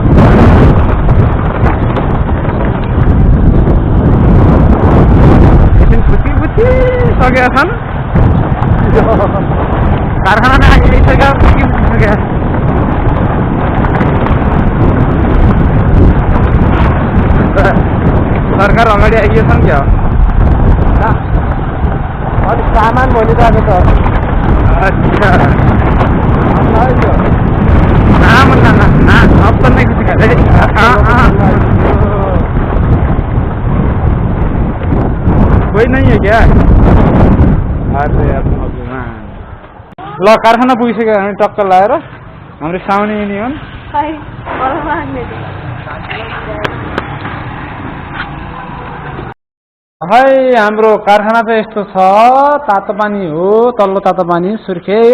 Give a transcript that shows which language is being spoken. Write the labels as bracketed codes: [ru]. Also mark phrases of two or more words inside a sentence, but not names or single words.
[ne] सकेका छन् कारखाना आइसक्यो, पुगिसक्यो। सरकार अगाडि आइएछन् क्या, अलिक सामान भनिरहेको छ। [hi] अच्छा अब तो नहीं किसी का कोई नहीं है क्या? [ne] अरे ल कारखाना पुगिसक्यो हामी टक्क लाएर हाम्रो साउने युनियन है हाम्रो कारखाना चाहिँ यस्तो छ, तातो पानी हो, तल्लो तातो पानी सुर्खेत।